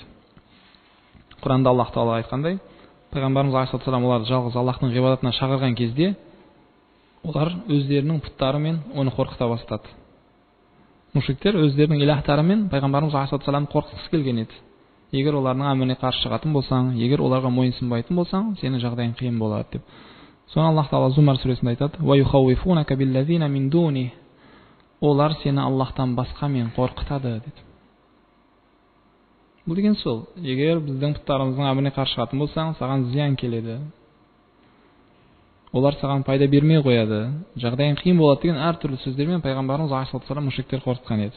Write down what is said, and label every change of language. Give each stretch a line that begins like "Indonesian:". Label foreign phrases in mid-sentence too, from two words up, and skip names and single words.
Kazakh: Құранда Аллах Тағала айтқандай, пайғамбарымыз
Arabic: عليه الصلاة والسلام
Kazakh: оларды жалғыз Аллахтың ғибадатына шақырған кезде, олар өздерінің пұттарымен оны қорқыта бастады. Мушриктер өздерінің илахтарымен пайғамбарымыз
Arabic: عليه الصلاة والسلام
Kazakh: қорқытқысы келген еді. Егер олардың әміріне қарсы шығатын болсаң, егер оларға мойынсынбайтын болсаң, сенің жағдайың қиын болады деп. Соны Аллах Тағала Зумар сүресінде айтады:
Arabic: «ويخوفونك بالذين من دونه».
Kazakh: Олар сені Аллахтан басқамен қорқытады деді. Бұл деген сол, егер біздің пұттарымыздың әміріне қарсы шығатын болсаң, саған зиян келеді. Олар саған пайда бермей қояды, жағдайың қиын болады деген әртүрлі сөздермен пайғамбарымыз
Arabic: عليه الصلاة والسلام
Kazakh: мушриктер қорқытқан еді.